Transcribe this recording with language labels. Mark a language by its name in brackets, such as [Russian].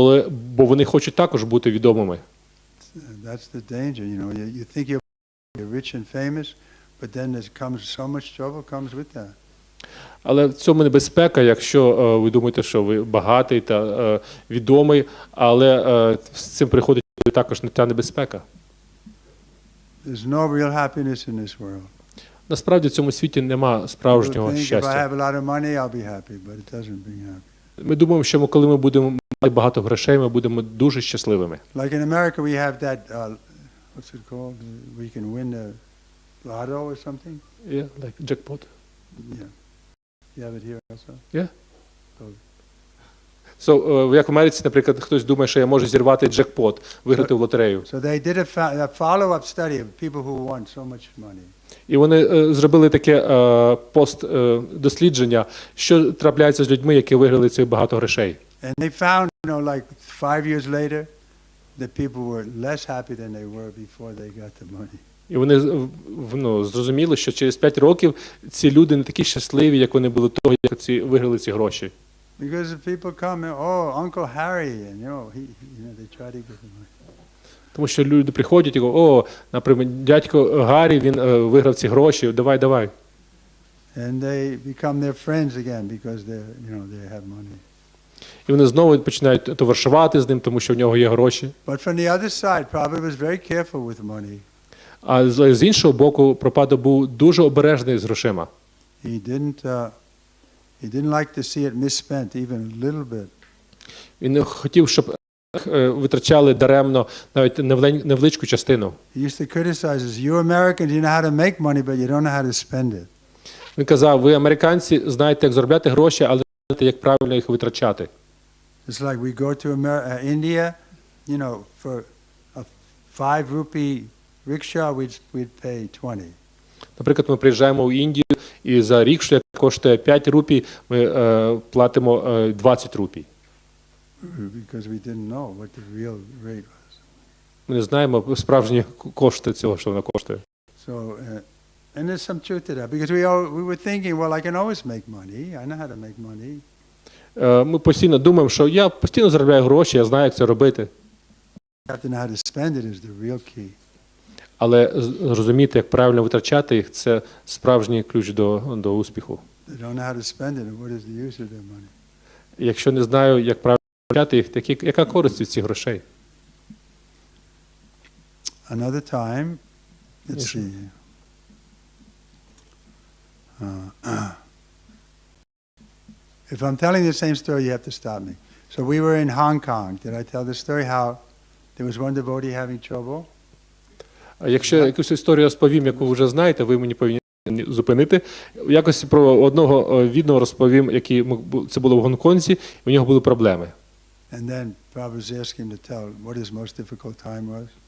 [Ukrainian] Бо вони хочуть також бути відомими. [English] That's the danger, you think you're rich and famous, but then there comes so much trouble comes with that. [Ukrainian] Але в цьому небезпека, якщо ви думаєте, що ви багатий та відомий, але з цим приходить також та небезпека. [English] there's no real happiness in this world. [Ukrainian] Насправді в цьому світі нема [English] People [Ukrainian] справжнього [English] think if I [Ukrainian] щастя. [English] have a lot of money, I'll be happy, but it doesn't bring happiness. [Ukrainian] Ми думаємо, що коли ми будемо мати багато грошей, ми будемо дуже щасливими. [English] Like in America, we have that, what's it called? We can win the lotto or something. Yeah, like jackpot. Yeah. You have it here also? Yeah. [Ukrainian] So, як в Америці, наприклад, хтость думає, що я можу зірвати джекпот, виграти в лотерею. [English] So they did a follow-up study of people who won so much money. [Ukrainian] І вони зробили таке пост-дослідження, що трапляється з людьми, які виграли цих багато грошей. [English] And they found, like 5 years later, that people were less happy than they were before they got the money. [Ukrainian] І вони зрозуміли, що через 5 років ці люди не такі щасливі, як вони були того, як виграли ці гроші. [English] Because if people come and, oh, Uncle Harry, and they try to get the money. [Ukrainian] Тому що люди приходять і говорять, о, наприклад, дядько Гаррі, він виграв ці гроші, давай. [English] And they become their friends again because they have money. [Ukrainian] І вони знову починають товаришувати з ним, тому що в нього є гроші. [English] But from the other side, Prabhupada was very careful with money. [Ukrainian] А з іншого боку, Прабхупада був дуже обережний з грошима. [English] He didn't like to see it misspent even a little bit. [Ukrainian] Він не хотів, щоб витрачали даремно навіть невеличку частину. [English] He used to criticize us. You Americans, you know how to make money, but you don't know how to spend it. [Ukrainian] Він казав, ви, американці, знаєте, як заробляти гроші, але не знаєте, як правильно їх витрачати. [English] It's like we go to India, for a 5 rupee rickshaw, we'd pay 20. [Ukrainian] Наприклад, ми приїжджаємо в Індію, і за рікшу, яка коштує 5 рупій, ми платимо 20 рупій. [English] Because we didn't know what the real rate was. [Ukrainian] Ми не знаємо справжні кошти цього, що воно коштує. [English] So, and there's some truth to that, because we were thinking, well, I can always make money. I know how to make money. [Ukrainian] Ми постійно думаємо, що я постійно заробляю гроші, я знаю, як це робити. [English] You have to know how to spend it is the real key. [Ukrainian] Але розуміти, як правильно витрачати їх, це справжній ключ до успіху. [English] They don't know how to spend it, and what is the use of their money? [Ukrainian] Якщо не знаю, як правильно витрачати їх, яка користь від цих грошей? [English] Another time, let's see. If I'm telling the same story, you have to stop me. So we were in Hong Kong. Did I tell the story how there was one devotee having trouble? [Ukrainian] Якщо якусь історію розповім, яку ви вже знаєте, ви мені повинні зупинити. Якось про одного відного розповім, це було в Гонконзі, і у нього були проблеми. [English] And then Prabhupada asked him to tell what his most difficult time was.